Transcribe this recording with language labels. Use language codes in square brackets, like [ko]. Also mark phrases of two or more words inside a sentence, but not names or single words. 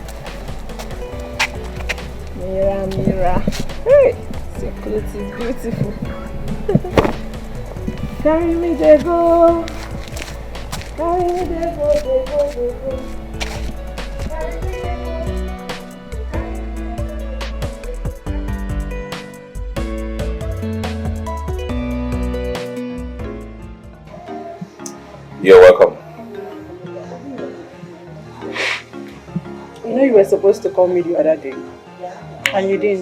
[en] Mira, Mira. Hey, your clothes is beautiful. Carry me, they go. Carry me, they go, they go, they go. Carry me, they go. You're welcome. You know you were supposed to call me the other day, and you didn't.